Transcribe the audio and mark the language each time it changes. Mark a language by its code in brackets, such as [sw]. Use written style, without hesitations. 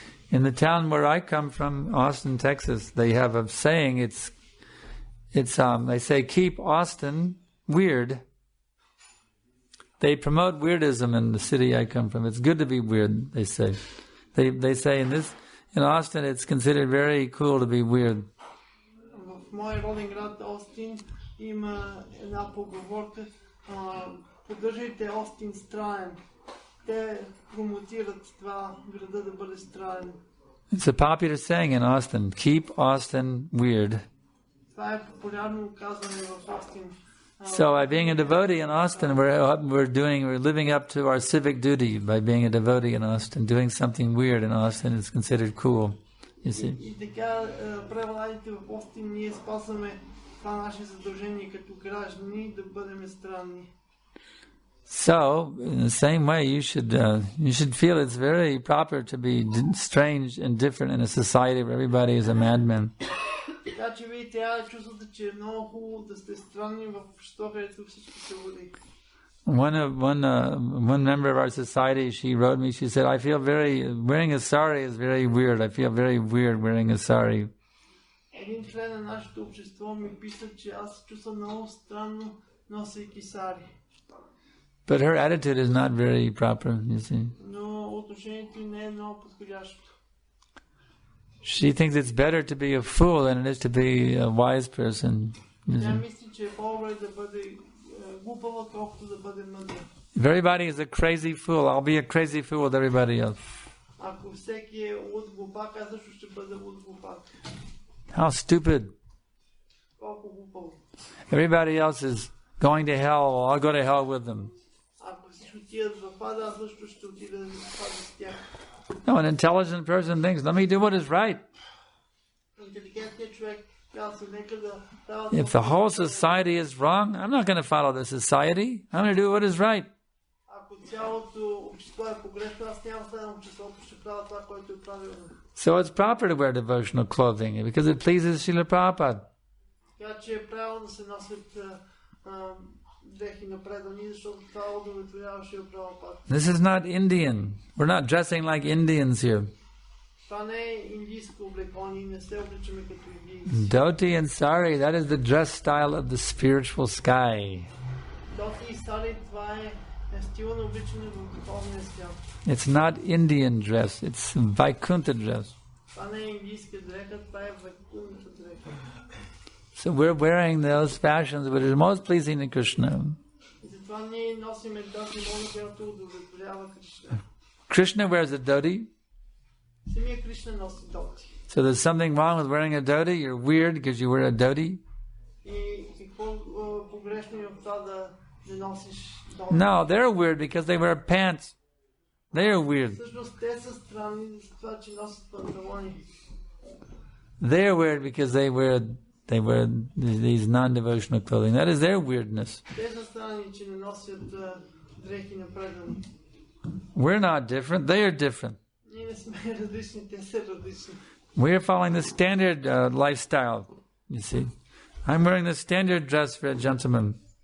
[en] In the town where I come from, Austin, Texas, they have a saying. They say keep Austin weird. They promote weirdism in the city I come from. It's good to be weird. They say. They say in Austin it's considered very cool to be weird. [bg] Мой роден град Остин има една поговорка: поддържайте Остин странен. Те промотират това града да бъде странен. [en] It's a popular saying in Austin, keep Austin weird. [bg] Това е популярно казване в Остин. [en] So by being a devotee in Austin, we're living up to our civic duty by being a devotee in Austin. Doing something weird in Austin is considered cool. You see? [bg] И така, превладите в Остин, ние спазваме това наше задължение като граждани да бъдем странни. [en] So, in the same way, you should feel it's very proper to be strange and different in a society where everybody is a madman. [bg] Така че вие трябва да чувствате, че е много хубаво да сте странни в обществото, където всички са води. [en] One member of our society, she wrote me, she said, I feel wearing a sari is very weird. I feel very weird wearing a sari. [bg] Един член на нашето общество ми писа, че аз се чувствам много странно носейки сари. [en] But her attitude is not very proper, you see. [bg] Но отношението не е много подходящо. [en] She thinks it's better to be a fool than it is to be a wise person. [bg] Тя мисли, че е по-добре да бъде глупава, колкото да бъде мъдра. [en] If everybody is a crazy fool, I'll be a crazy fool with everybody else. [bg] Ако всеки е луд глупак, аз също ще бъда луд глупак. [en] How stupid. [bg] Колко глупаво. [en] Everybody else is going to hell, well, I'll go to hell with them. [bg] Ако всички отидат в ада, аз също ще отида в ада с тях. [en] No, an intelligent person thinks, let me do what is right. [bg] Интелигентният човек казва, нека да правят... [en] If the whole society is wrong, I'm not going to follow the society. I'm going to do what is right. [bg] Ако цялото общество е погрешно, аз няма да следвам обществото, ще правя това, което е правилно. [en] So it's proper to wear devotional clothing because it pleases Srila Prabhupada. [bg] Така че е правилно да се носят дрехи на предани, защото това удовлетворяваше Прабхупада. [en] This is not Indian. We're not dressing like Indians here. [bg] Това не е индийско облекло, ние не се обличаме като индийци. [en] Dhoti and sari, that is the dress style of the spiritual sky. [bg] Доти и сари, това е стила на обличане в духовния свят. [en] It's not Indian dress, it's Vaikuntha dress. [bg] Това не е индийска дреха, това е Вайкунтха дреха. [en] So we're wearing those fashions which is most pleasing to Krishna. [bg] И затова ние носиме тази мода, която удовлетворява Кришна. [en] Krishna wears a dhoti. [bg] Самия Кришна носи доти. [en] So there's something wrong with wearing a dhoti? You're weird because you wear a dhoti? [bg] И какво погрешно е от това да носиш доти? [en] No, they're weird because they wear pants. They are weird. [bg] Всъщност те са странни за това, че носят панталони. [en] They are weird because they wear these non-devotional clothing. That is their weirdness. [bg] Те са странни, че не носят дрехи на предани. [en] We're not different. They are different. [bg] Ние не сме различни, те са различни. [en] We are following the standard lifestyle, you see. I'm wearing the standard dress for a gentleman.